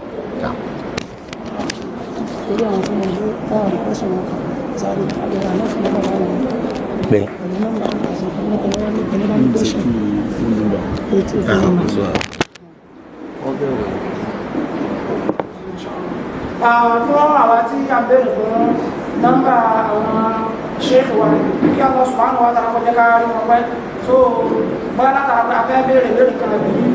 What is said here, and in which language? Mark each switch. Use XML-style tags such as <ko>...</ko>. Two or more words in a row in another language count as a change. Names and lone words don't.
<yo>pé fún àwa tí a béèrè fún nọ́mbà àwọn ṣéèkì wa kí</yo> <ar>Allah subhanahu wa ta'ala</ar> <yo>kọjá ká rí wọn pẹ́ so bóyá látara pé a fẹ́ béèrè lórí kan</yo>